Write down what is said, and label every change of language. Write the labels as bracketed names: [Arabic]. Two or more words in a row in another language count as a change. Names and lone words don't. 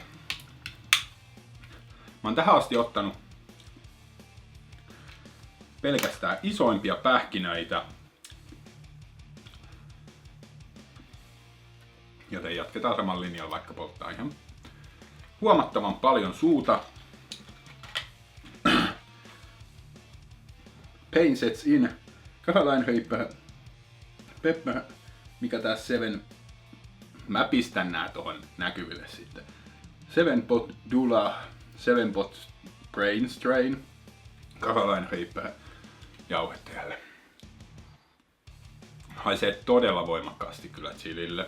[Finnish] Mä oon tähän asti ottanut pelkästään isoimpia pähkinöitä. Joten jatketaan saman linjalla, vaikka polttaa ihan huomattavan paljon suuta. [English] Pain sets in. Carolina Reaper. Pepper. [Finnish] Mikä tää 7. Mä pistän nää tohon näkyville sitten. 7 pot Dula. 7 pot Brain Strain. Carolina Reaper. Jauheteelle. Haisee todella voimakkaasti kyllä chilille.